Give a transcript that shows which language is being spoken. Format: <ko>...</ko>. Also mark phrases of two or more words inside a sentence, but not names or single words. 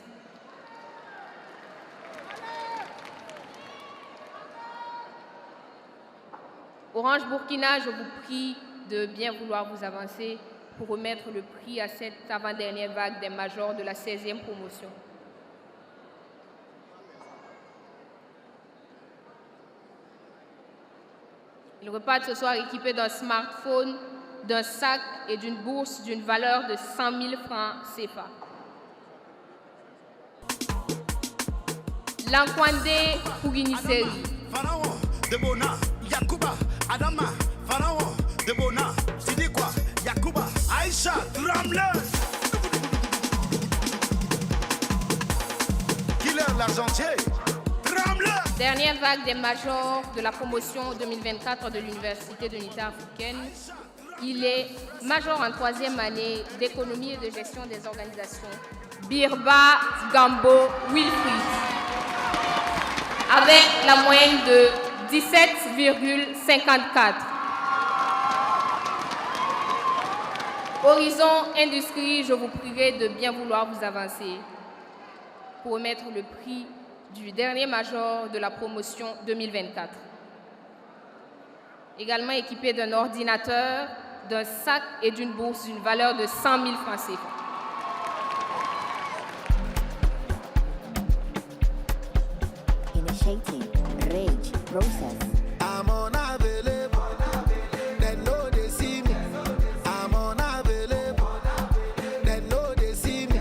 <fr>Orange Burkina, je vous prie de bien vouloir vous avancer pour remettre le prix à cette avant-dernière vague des majors de la 16e promotion. Ils repartent ce soir équipés d'un smartphone, d'un sac et d'une bourse d'une valeur de 100 000 francs CFA. Lankwande Pouguiniseri. Pharaon, Debona, Yakuba, Adama, Pharaon, Debona, Sidikwa, Yakuba, Aïcha, Ramler. Killer l'argentier, Ramler. Dernière vague des majors de la promotion 2024 de l'Université de l'Unité africaine. Il est major en troisième année d'économie et de gestion des organisations. Birba Gambo Wilfried, avec la moyenne de 17,54. Horizon Industrie, je vous prierai de bien vouloir vous avancer pour remettre le prix du dernier major de la promotion 2024. Également équipé d'un ordinateur, d'un sac et d'une bourse d'une valeur de 100 000 francs CFA.</fr> <en>Initiating rage process. I'm unavailable. They know they see me. I'm unavailable. They know they see me.</en>